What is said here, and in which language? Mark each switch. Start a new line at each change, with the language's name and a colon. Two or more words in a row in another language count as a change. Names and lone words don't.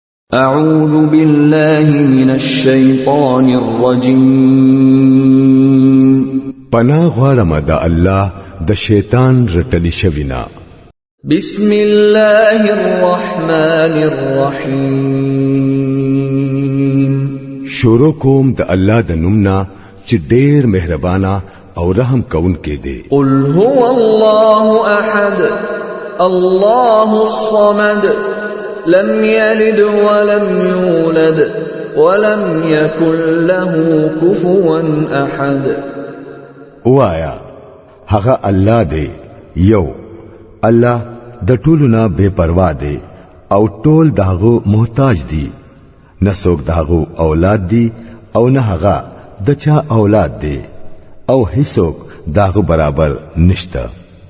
Arabic: أعوذ بالله من الشيطان الرجيم
Pashto: پناه غواړم د الله د شیطان رټلی شوینا
Arabic: بسم الله الرحمن الرحيم
Pashto: شروع کوم د الله د نومنا چې ډېر مهربانا او رحم کون کې دی
Arabic: قل هو الله أحد الله الصمد لم يلد ولم يولد ولم يكن له كفوا أحد
Pashto: وایا هغه الله دی یو الله د ټولو نه بے پروا دی او ټول داغو محتاج دی نه څوک داغو اولاد دی او نه هغه د چا اولاد دی او هیڅوک داغو برابر نشته